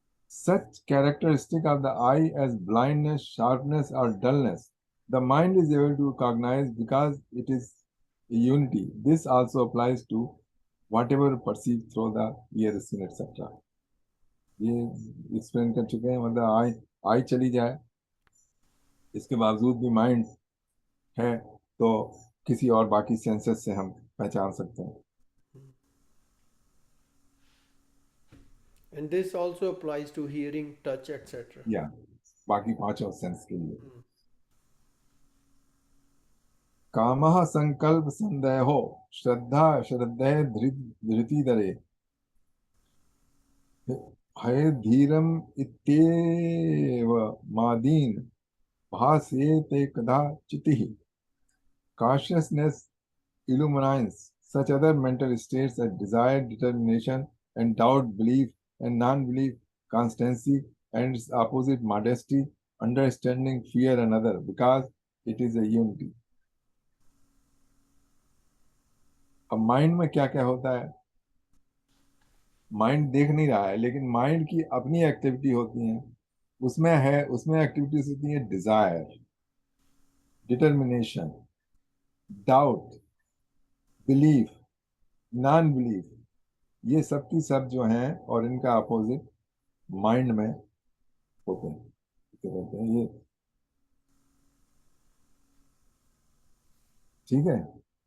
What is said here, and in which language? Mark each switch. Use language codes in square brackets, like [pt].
[en] Such characteristic of the eye as blindness, sharpness, or dullness, the mind is able to recognize because it is a unity. This also applies to whatever perceived through the ear, skin, etc. [hi] ये explain कर चुके हैं। मतलब आई चली जाए इसके बावजूद भी माइंड है तो किसी और बाकी सेंसेस से हम पहचान सकते हैं। [en] And this also applies to hearing, touch, etc. [hi] या बाकी पांचों सेंस के लिए। [sa] कामः संकल्प संदेहो श्रद्धा श्रद्धे धृतिधरे हये धीरम इत्येव मादीन भासेते कदाचितिः। [en] Consciousness illumines such other mental states as desire, determination, and doubt, belief and non-belief, constancy, and its opposite modesty, understanding, fear another, because it is a unity. [hi] अब माइंड में क्या क्या होता है, माइंड देख नहीं रहा है, लेकिन माइंड की अपनी एक्टिविटी होती है, उसमें एक्टिविटीज होती है Dzire, determination, doubt, belief, non belief, ये सब की सब जो हैं और इनका अपोजिट माइंड में होते हैं, क्या कहते हैं ये, ठीक है।